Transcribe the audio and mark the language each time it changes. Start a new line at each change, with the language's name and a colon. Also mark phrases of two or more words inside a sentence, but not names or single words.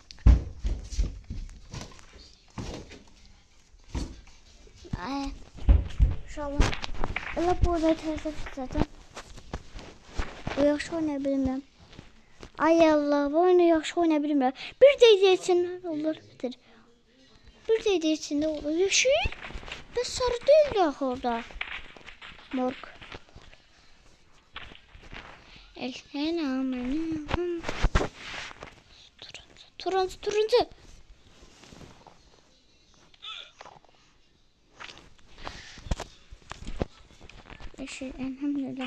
Azerbaijani: Ay. İnşallah. Allah bu oyunu tək keçəcəm. Bu yaxşı oynaya bilmirəm. Ay Allah bu oyunu yaxşı oynaya bilmirəm. Bir dəqiqə içində olur bitir. Bir dəqiqə içində olur.
Turkish: Yeşil. Ben sarı değil ya orada. Morg. Turuncu. Yeşil elhamdülillah.